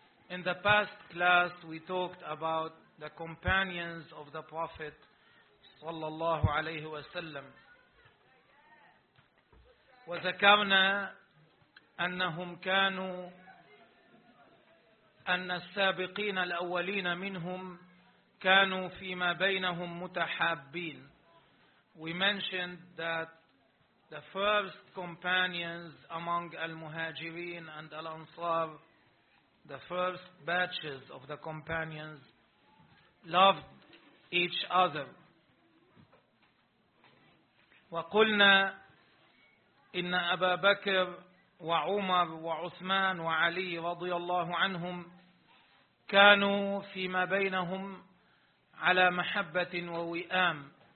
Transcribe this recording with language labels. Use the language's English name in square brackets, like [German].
[English] In the past class we talked about the companions of the Prophet [Arabic] صلى الله عليه وسلم، وذكرنا أنهم كانوا أن السابقين الأولين منهم كانوا فيما بينهم متحابين. [English] We mentioned that the first companions among al-Muhajirin and al-Ansar, the first batches of the companions, loved each other. [Arabic] وقلنا إن أبا بكر وعمر وعثمان وعلي رضي الله عنهم كانوا فيما بينهم على محبة ووئام.